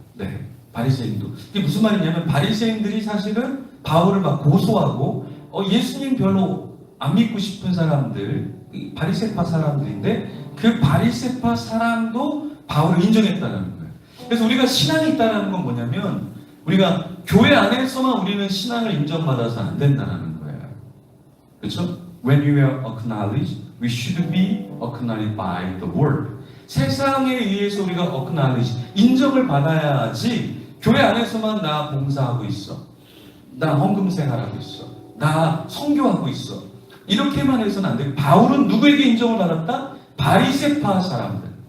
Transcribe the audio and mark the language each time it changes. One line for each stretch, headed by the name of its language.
Korean: 네, 바리새인도. 이게 무슨 말이냐면 바리새인들이 사실은 바울을 막 고소하고 예수님 별로 안 믿고 싶은 사람들, 바리새파 사람들인데 그 바리새파 사람도 바울을 인정했다는 거예요. 그래서 우리가 신앙이 있다는 건 뭐냐면 우리가 교회 안에서만 우리는 신앙을 인정받아서 안 된다는 거예요. 그렇죠?
English: When we are acknowledged, we should be acknowledged by the world.
Korean: 세상에 의해서 우리가 acknowledged, 인정을 받아야지 교회 안에서만 나 봉사하고 있어. 나 헌금 생활하고 있어. 나 선교하고 있어. 이렇게만 해서는 안 돼. 바울은 누구에게 인정을 받았다? 바리새파 사람들.